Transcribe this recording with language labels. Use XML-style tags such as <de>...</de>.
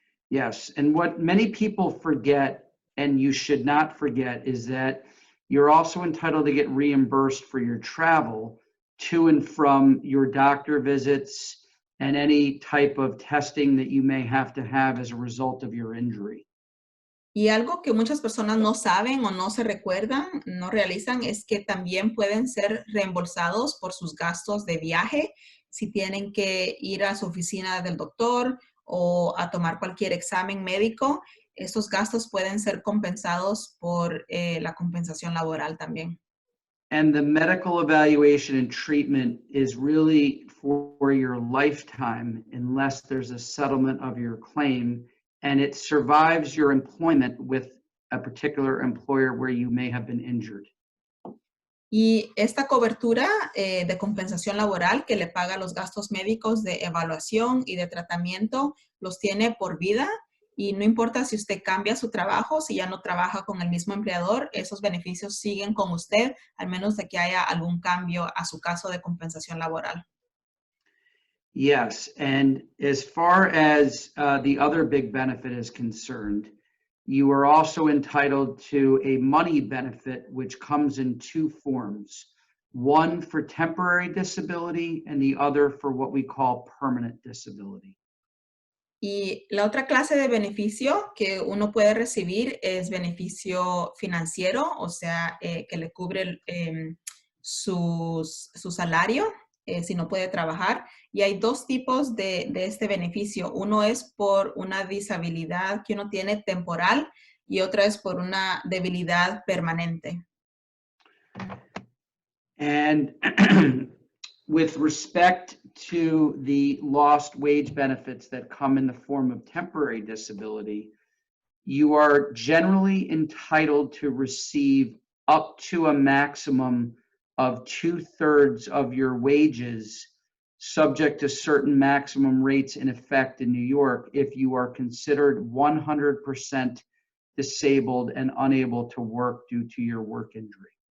<en>Yes, and what many people forget, and you should not forget, is that you're also entitled to get reimbursed for your travel to and from your doctor visits and any type of testing that you may have to have as a result of your injury.</en> <es>Y algo que muchas personas no saben o no se recuerdan, no realizan, es que también pueden ser reembolsados por sus gastos de viaje si tienen que ir a su oficina del doctor o a tomar cualquier examen médico. Estos gastos pueden ser compensados por la compensación laboral también.</es> <en>And the medical evaluation and treatment is really for your lifetime unless there's a settlement of your claim and it survives your employment with a particular employer where you may have been injured.</en> <es>Y esta cobertura de compensación laboral que le paga los gastos médicos de evaluación y de tratamiento los tiene por vida y no importa si usted cambia su trabajo, si ya no trabaja con el mismo empleador, esos beneficios siguen con usted, al menos de que haya algún cambio a su caso de compensación laboral.</es> <en>Yes, and as far as the other big benefit is concerned, you are also entitled to a money benefit, which comes in two forms. One for temporary disability and the other for what we call permanent disability.</en> <es>Y la otra clase de beneficio que uno puede recibir es beneficio financiero, o sea, que le cubre su salario si no puede trabajar. Y hay dos tipos de este beneficio. Uno es por una disabilidad que uno tiene temporal y otra es por una debilidad permanente.</es> <en>And with respect to the lost wage benefits that come in the form of temporary disability, you are generally entitled to receive up to a maximum of 2/3 of your wages, subject to certain maximum rates in effect in New York if you are considered 100% disabled and unable to work due to your work injury.</en>